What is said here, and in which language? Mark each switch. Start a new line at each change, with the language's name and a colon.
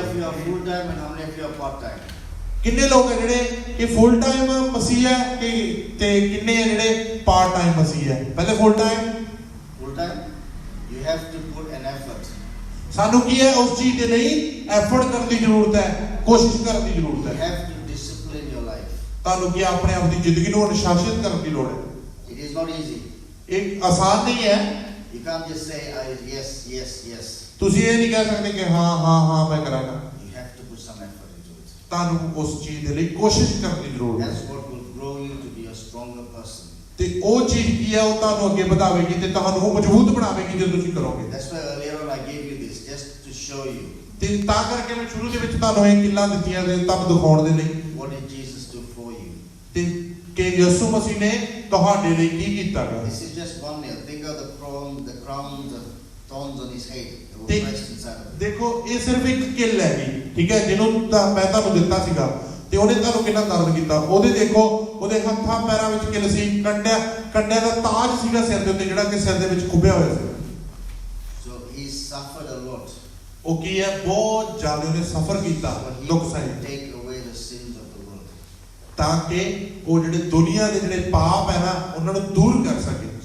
English: of you are full-time and how many of you are part-time?
Punjabi: ਕਿੰਨੇ ਲੋਕ ਹੈ ਜਿਹੜੇ ਕਿ ਫੁੱਲ ਟਾਈਮ ਮਸੀਹ ਹੈ ਤੇ ਕਿੰਨੇ ਹੈ ਜਿਹੜੇ ਪਾਰਟ ਟਾਈਮ ਮਸੀਹ ਹੈ। ਪਹਿਲੇ full time
English: Full-time, you have to put an effort.
Punjabi: ਸਾਨੂੰ ਕੀ ਹੈ ਉਸ ਚੀਜ਼ ਦੇ ਲਈ ਐਫਰਟ ਕਰਨ ਦੀ ਜ਼ਰੂਰਤ ਹੈ, ਕੋਸ਼ਿਸ਼ ਕਰਨ ਦੀ ਜ਼ਰੂਰਤ
English: You
Punjabi: ਹੈ।
English: have to discipline your life.
Punjabi: ਤੁਹਾਨੂੰ ਕੀ ਆਪਣੇ ਆਪ ਦੀ ਜ਼ਿੰਦਗੀ ਨੂੰ ਅਨੁਸ਼ਾਸਿਤ ਕਰਨ ਦੀ ਲੋੜ ਹੈ।
English: It is not easy.
Punjabi: ਇਹ ਆਸਾਨ ਨਹੀਂ ਹੈ।
English: You can't just say, yes, yes, yes.
Punjabi: ਤੁਸੀਂ ਇਹ ਨਹੀਂ ਕਹਿ ਸਕਦੇ ਕਿ ਹਾਂ ਹਾਂ ਹਾਂ ਮੈਂ ਕਰਾਂਗਾ।
English: You have to put some effort into it.
Punjabi: ਤੁਹਾਨੂੰ ਉਸ ਚੀਜ਼ ਦੇ ਲਈ ਕੋਸ਼ਿਸ਼ ਕਰਨ ਦੀ ਜ਼ਰੂਰਤ ਹੈ।
English: That's what will grow you to be a stronger person.
Punjabi: ਤੇ ਉਹ ਚੀਜ਼ ਕੀ ਹੈ ਉਹ ਤੁਹਾਨੂੰ ਅੱਗੇ ਵਧਾਵੇਗੀ ਤੇ ਤੁਹਾਨੂੰ ਉਹ ਮਜ਼ਬੂਤ ਬਣਾਵੇਗੀ ਜੇ ਤੁਸੀਂ ਕਰੋਗੇ।
English: That's why earlier on I gave you this, just to show you.
Punjabi: ਤੇ ਤਾਂ ਕਰਕੇ ਮੈਂ ਸ਼ੁਰੂ ਦੇ ਵਿੱਚ ਤੁਹਾਨੂੰ ਇਹ ਕਿੱਲਾਂ ਦਿੱਤੀਆਂ ਨੇ ਤੁਹਾਨੂੰ ਦਿਖਾਉਣ ਦੇ ਲਈ
English: What did Jesus do for you?
Punjabi: ਤੇ ਕਿ ਯਿਸੂ ਮਸੀਹ ਨੇ ਤੁਹਾਡੇ ਲਈ ਕੀ ਕੀਤਾ ਗਿਆ।
English: This is just one nail. Think of the crown, the thorns on his head that were Think- pressed inside of it.
Punjabi: ਦੇਖੋ ਇਹ ਸਿਰਫ ਇੱਕ ਕਿੱਲ ਹੈਗੀ, ਠੀਕ ਹੈ, ਜਿਹਨੂੰ ਮੈਂ ਤੁਹਾਨੂੰ ਦਿੱਤਾ ਸੀਗਾ ਤੇ ਉਹਨੇ ਤੁਹਾਨੂੰ ਕਿੰਨਾ ਦਰਦ ਕੀਤਾ। ਉਹਦੇ ਦੇਖੋ ਉਹਦੇ ਹੱਥਾਂ ਪੈਰਾਂ ਵਿੱਚ ਕਿੱਲ ਸੀ, ਕੰਡਿਆਂ ਦਾ ਤਾਜ ਸੀਗਾ ਸਿਰ ਦੇ ਉੱਤੇ ਜਿਹੜਾ ਕਿ ਸਿਰ ਦੇ ਵਿੱਚ ਖੁੱਭਿਆ ਹੋਇਆ ਸੀ।
English: So he suffered a lot.
Punjabi: ਉਹ ਕੀ ਹੈ ਬਹੁਤ ਜ਼ਿਆਦਾ ਉਹਨੇ ਸਫ਼ਰ ਕੀਤਾ,
English: So he
Punjabi: ਦੁੱਖ
English: could
Punjabi: ਸਹੇ
English: take away the sins of the world.
Punjabi: ਤਾਂ ਕਿ ਉਹ ਜਿਹੜੇ ਦੁਨੀਆ ਦੇ ਜਿਹੜੇ ਪਾਪ ਹੈ ਨਾ ਉਹਨਾਂ ਨੂੰ ਦੂਰ ਕਰ ਸਕੇ।